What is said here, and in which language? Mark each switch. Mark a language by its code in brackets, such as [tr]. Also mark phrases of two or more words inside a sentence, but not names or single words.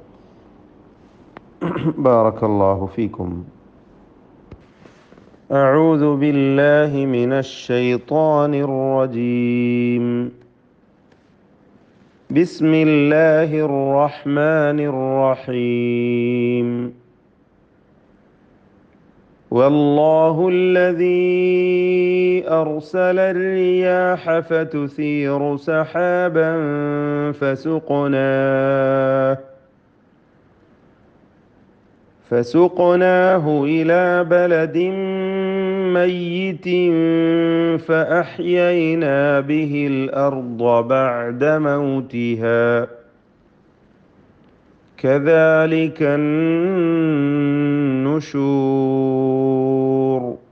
[ar] بارك الله فيكم. أعوذ بالله من الشيطان الرجيم. بسم الله الرحمن الرحيم. والله الذي أرسل الرياح فتثير سحابا فسقناه إلى بلد ميت فأحيينا به الأرض بعد موتها كذلك النشور.